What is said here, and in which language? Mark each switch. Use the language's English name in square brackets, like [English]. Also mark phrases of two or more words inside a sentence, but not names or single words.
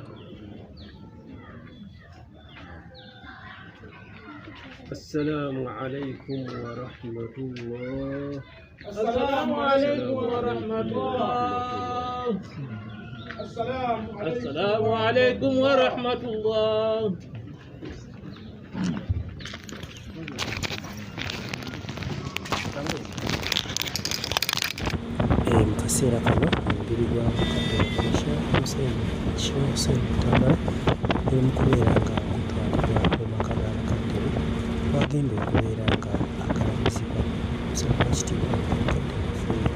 [Arabic] السلام عليكم ورحمة الله. السلام عليكم ورحمة الله. السلام عليكم ورحمة الله. [Ganda] mu kaseera kano omubiri gwa mukadde waffe Sheikh Hussein Mutambala eri mu kubeera nga gutwalibwa mu maka g'abakadde be wagenda okubeera nga akalabizibwa omusajja ekitiibwa mukadde waffe